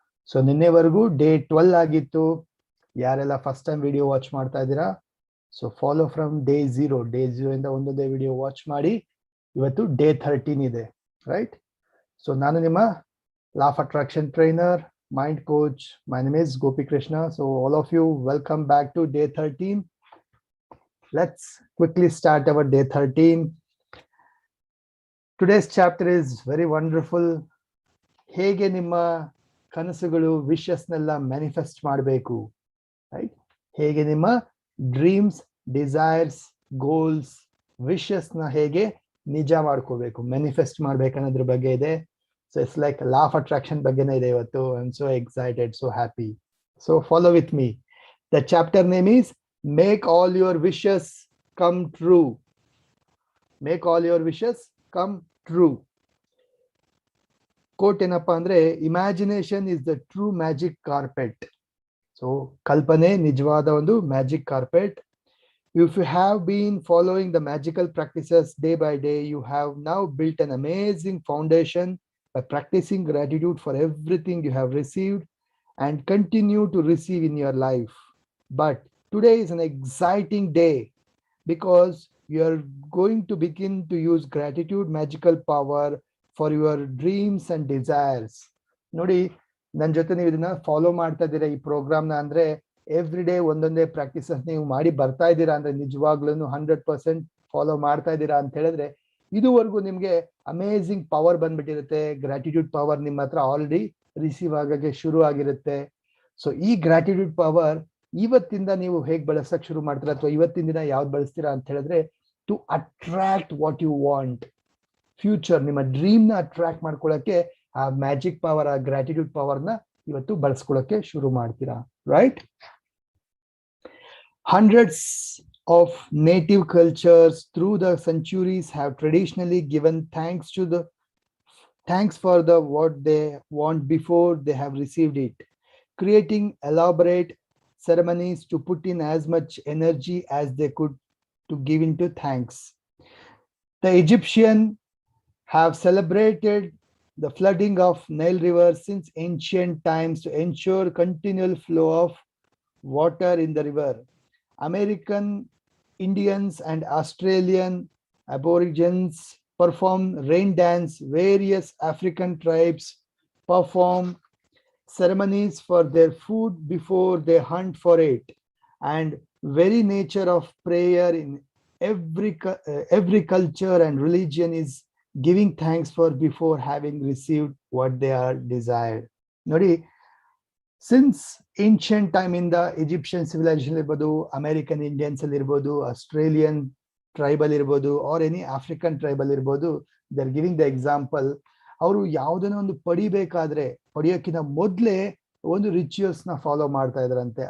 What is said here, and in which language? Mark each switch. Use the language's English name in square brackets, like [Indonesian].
[Kannada] So ನಿನ್ನೆವರೆಗೂ day 12 ಆಗಿತ್ತು. ಯಾರೆಲ್ಲ first time video watch ಮಾಡ್ತಾ ಇದ್ದೀರಾ, ಸೊ [English] follow from day 0 [Kannada] ಇಂದ ಒಂದೊಂದೇ ವಿಡಿಯೋ ವಾಚ್ ಮಾಡಿ. ಇವತ್ತು ಡೇ 13 ಇದೆ, ರೈಟ್? ಸೊ ನಾನು ನಿಮ್ಮ law of attraction trainer, mind coach. [English] My name is Gopi Krishna. So all of you, welcome back to day 13. Let's quickly start our day 13. Today's chapter is very wonderful. [Kannada] ಹೇಗೆ ನಿಮ್ಮ ಕನಸುಗಳು ವಿಶಸ್ನೆಲ್ಲ manifest ಮಾಡಬೇಕು, right? ಹೇಗೆ ನಿಮ್ಮ dreams, desires, goals, ವಿಶಸ್ನ ಹೇಗೆ ನಿಜ ಮಾಡ್ಕೋಬೇಕು, manifest ಮಾಡ್ಬೇಕನ್ನೋದ್ರ ಬಗ್ಗೆ ಇದೆ. [English] so it's like law of attraction [Kannada] ಬಗ್ಗೆನೇ ಇದೆ ಇವತ್ತು. [English] I am so excited, so happy. So follow with me. The chapter name is make all your wishes come true. Make all your wishes come true. [Kannada] Coat ಏನಪ್ಪಾ ಅಂದ್ರೆ, [English] Imagination is the true magic carpet. [Kannada] So ಕಲ್ಪನೆ ನಿಜವಾದ ಒಂದು magic carpet. [English] If you have been following the magical practices day by day, you have now built an amazing foundation by practicing gratitude for everything you have received and continue to receive in your life. But today is an exciting day because you are going to begin to use gratitude magical power for your dreams and desires. [Kannada] ನೋಡಿ, ನನ್ನ ಜೊತೆ ನೀವು ಇದನ್ನ follow ಮಾಡ್ತಾ ಇದ್ದೀರಾ ಈ ಪ್ರೋಗ್ರಾಮ್ನ ಅಂದ್ರೆ, every day ಒಂದೊಂದೇ ಪ್ರಾಕ್ಟೀಸಸ್ ನೀವು ಮಾಡಿ ಬರ್ತಾ ಇದ್ದೀರಾ ಅಂದ್ರೆ, ನಿಜವಾಗ್ಲೂ 100% ಫಾಲೋ ಮಾಡ್ತಾ ಇದ್ದೀರಾ ಅಂತ ಹೇಳಿದ್ರೆ, ಇದುವರೆಗೂ ನಿಮ್ಗೆ ಅಮೇಝಿಂಗ್ ಪವರ್ ಬಂದ್ಬಿಟ್ಟಿರುತ್ತೆ. ಗ್ರಾಟಿಟ್ಯೂಡ್ ಪವರ್ ನಿಮ್ಮ ಹತ್ರ ಆಲ್ರೆಡಿ ರಿಸೀವ್ ಆಗಕ್ಕೆ ಶುರು ಆಗಿರುತ್ತೆ. ಸೊ ಈ ಗ್ರಾಟಿಟ್ಯೂಡ್ ಪವರ್ ಇವತ್ತಿಂದ ನೀವು ಹೇಗೆ ಬಳಸಕ್ ಶುರು ಮಾಡ್ತೀರಾ, ಅಥವಾ ಇವತ್ತಿನ ದಿನ ಯಾವ್ದು ಬಳಸ್ತೀರಾ ಅಂತ ಹೇಳಿದ್ರೆ, [English] To attract what you want. [Kannada] Future ನಿಮ್ಮ ಡ್ರೀಮ್ ನ ಅಟ್ರಾಕ್ಟ್ ಮಾಡ್ಕೊಳ್ಳಕ್ಕೆ ಆ ಮ್ಯಾಜಿಕ್ ಪವರ್, ಆ ಗ್ರಾಟಿಟ್ಯೂಡ್ ಪವರ್ನ ಇವತ್ತು ಬಳಸ್ಕೊಳ್ಳಕ್ಕೆ ಶುರು ಮಾಡ್ತೀರಾ, right? [English] Hundreds of native cultures through the centuries have traditionally given thanks for the what they want before they have received it, creating elaborate ceremonies to put in as much energy as they could to give into thanks. The Egyptians have celebrated the flooding of Nile River since ancient times to ensure continual flow of water in the river. American Indians and Australian Aborigines perform rain dance. Various African tribes perform ceremonies for their food before they hunt for it. And very nature of prayer in every culture and religion is giving thanks for before having received what they are desired. [Kannada] ನೋಡಿ, [English] since ancient time [Kannada] ಇಂದ Egyptian civilisation ಇರ್ಬೋದು, American Indians ಅಲ್ಲಿ ಇರ್ಬೋದು, Australian tribal ಇರ್ಬೋದು, R any African tribal ಇರ್ಬೋದು, [English] They are giving the example. [Kannada] ಅವರು ಯಾವುದನ್ನ ಒಂದು ಪಡಿಯೋಕ್ಕಿಂತ ಮೊದಲೇ ಒಂದು ರಿಚುವಲ್ಸ್ ನ ಫಾಲೋ ಮಾಡ್ತಾ ಇದ್ರಂತೆ.